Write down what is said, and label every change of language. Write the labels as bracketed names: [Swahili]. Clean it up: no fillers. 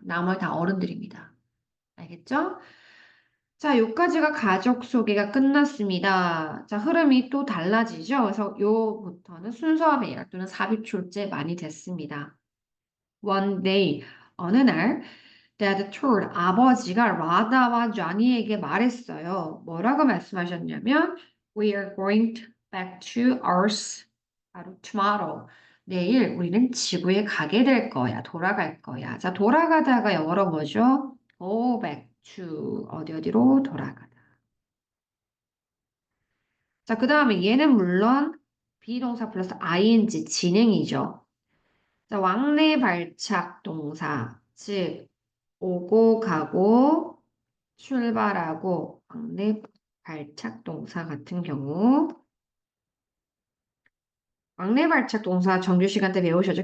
[Korean] 나머지 다 어른들입니다. 알겠죠? 자, 요까지가 가족 소개가 끝났습니다. 자, 흐름이 또 달라지죠? 그래서 요부터는 순서와 배열 또는 삽입 출제 많이 됐습니다. [English] One day, [Korean] 어느 날, [English] Dad told [Korean] 아버지가 라다와 쟈니에게 말했어요. [English] 뭐라고 말씀하셨냐면, We are going back to Earth [Korean] 바로 [English] tomorrow. [Korean] 내일 우리는 지구에 가게 될 거야. 돌아갈 거야. 자, 돌아가다가 영어로 뭐죠? [English] Go back to [Korean] 어디로 돌아가다. 자, 그 다음에 얘는 물론 비동사 플러스 ing 진행이죠. 자, 왕래 발착 동사, 즉 오고 가고 출발하고 왕래 발착 동사 같은 경우 왕래 발착 동사 정규 시간 때 배우셨죠?